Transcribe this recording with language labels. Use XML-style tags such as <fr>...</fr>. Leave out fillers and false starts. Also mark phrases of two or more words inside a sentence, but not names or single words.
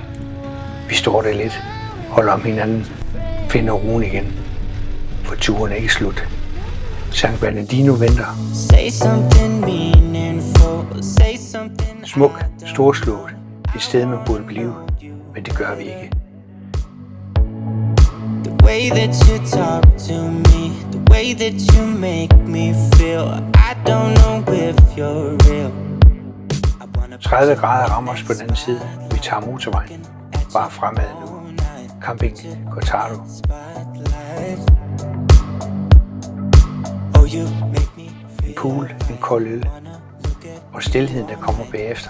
<da>Vi står der lidt, holder om hinanden, finder roen igen. For turen er ikke slut. Sankt Bernardino venter. Smuk, storslået. Et sted man burde blive, men det gør vi ikke.</da> <en>The way that you talk to me, the way that you make me feel, I don't know if you're real.</en> <da>30 grader rammer os på den anden side. Vi tager motorvejen. Bare fremad nu. Camping Cortado. En pool, en kold øl. Og stilheden, der kommer bagefter.</da>